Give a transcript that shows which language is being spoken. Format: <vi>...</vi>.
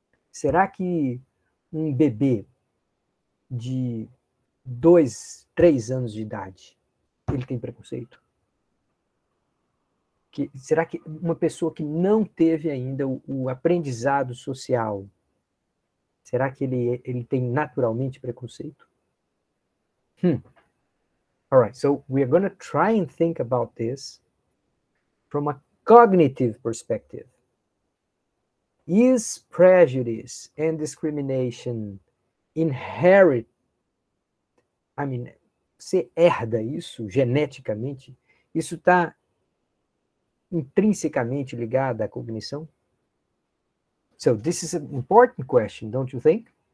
<pt>Será que um bebê de 2, 3 anos de idade, ele tem preconceito? Será que uma pessoa que não teve ainda o aprendizado social, será que ele tem naturalmente preconceito?</pt> <en>All right, so we are going to try and think about this from a cognitive perspective. Is prejudice and discrimination inherent?</en> <pt>Você herda isso geneticamente? Isso está intrinsecamente ligado à cognição?</pt> <en>So this is an important question, don't you think?</en>